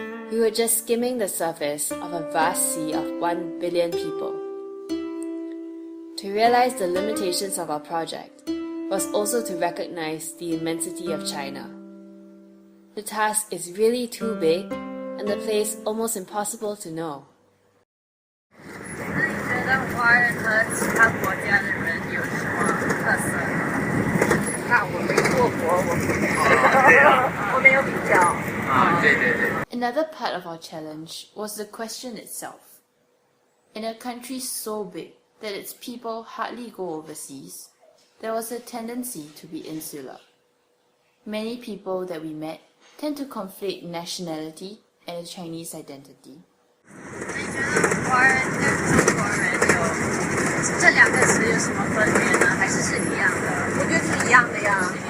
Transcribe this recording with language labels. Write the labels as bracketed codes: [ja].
[en] We were just skimming the surface of a vast sea of 1 billion people. To realize the limitations of our project was also to recognize the immensity of China. The task is really too big, and the place almost impossible to know. [zh] 那你觉得华人和其他国家的人有什么特色？那我没做过，我没有比较。对。 [en] Another part of our challenge was the question itself. In a country so big that its people hardly go overseas, there was a tendency to be insular. Many people that we met tend to conflate nationality and a Chinese identity. [zh] 你觉得华人跟中国人有这两个词有什么分别呢？还是一样的？我觉得是一样的呀。